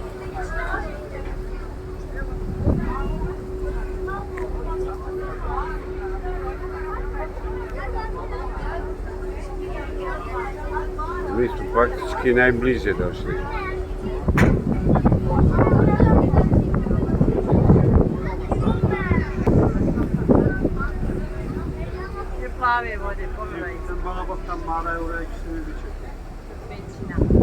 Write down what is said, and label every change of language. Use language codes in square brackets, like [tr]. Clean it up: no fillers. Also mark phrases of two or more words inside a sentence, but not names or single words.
[hr] Mi smo praktički najbliže došli. Je plave vode, pogledaj. [tr] Bana bak tam mağaraya oraya ikisini geçecek. [hr] Pećina.